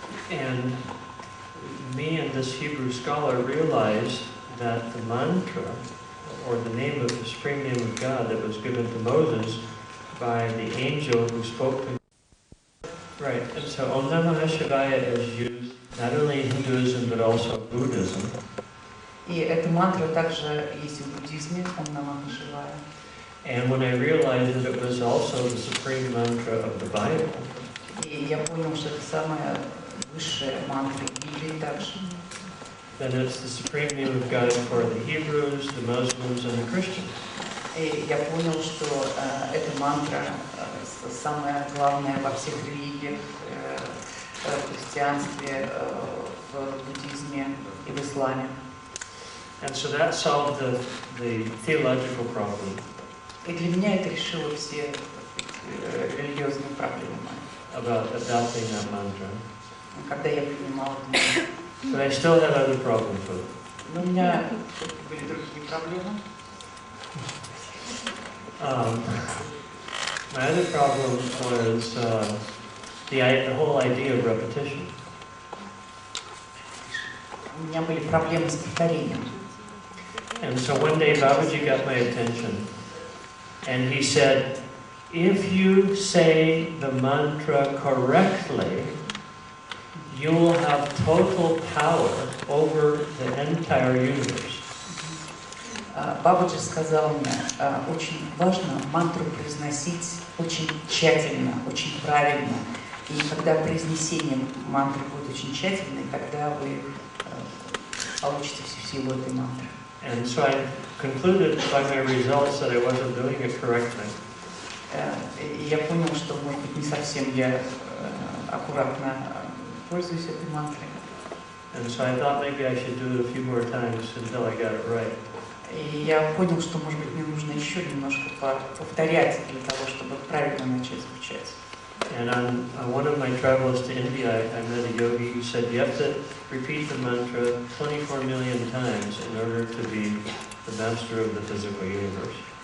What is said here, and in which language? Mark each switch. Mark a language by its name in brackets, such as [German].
[English] And me and this Hebrew scholar realized that the mantra, or the name of the supreme name of God that was given to Moses by the angel who spoke to him. Right, and so Om Namah Shivaya is used not only in Hinduism but also Buddhism. [Russian] И эта мантра также есть в буддизме, Ом Намах Шивая. [English] And when I realized that it was also the supreme mantra of the Bible, [Russian] и я понял, что это самая высшая мантра Библии также. [English] Then it's the supreme name of God for the Hebrews, the Muslims, and the Christians. [Russian] И я понял, что эта мантра самая главная во всех религиях, в христианстве, в буддизме и в исламе. [English] And so that solved the theological problem. [Russian] И для меня это решило все религиозные проблемы. [English] About adopting that mantra. [Russian] Когда я принимала это. [English] But I still had other problems with it. [Russian] Но у меня были другие проблемы. [English] My other problem was the whole idea of repetition. [Russian] У меня были проблемы с повторением. [English] And so one day Babaji got my attention and he said, if you say the mantra correctly, you will have total power over the entire universe. [Russian] Бабаджи сказал мне, очень важно мантру произносить очень тщательно, очень правильно. И когда произнесение мантры будет очень тщательно, тогда вы получите всю силу этой мантры. [English] And so I concluded by my results that I wasn't doing it correctly. [Russian] И я понял, что, может быть, не совсем я аккуратно пользуюсь этой мантрой. [English] And so I thought maybe I should do it a few more times until I got it right. [Russian] И я понял, что, может быть, мне нужно еще немножко повторять для того, чтобы правильно начать звучать. [English] And on one of my travels to India, I met a yogi who said you have to repeat the mantra 24 million times in order to be the master of the physical universe.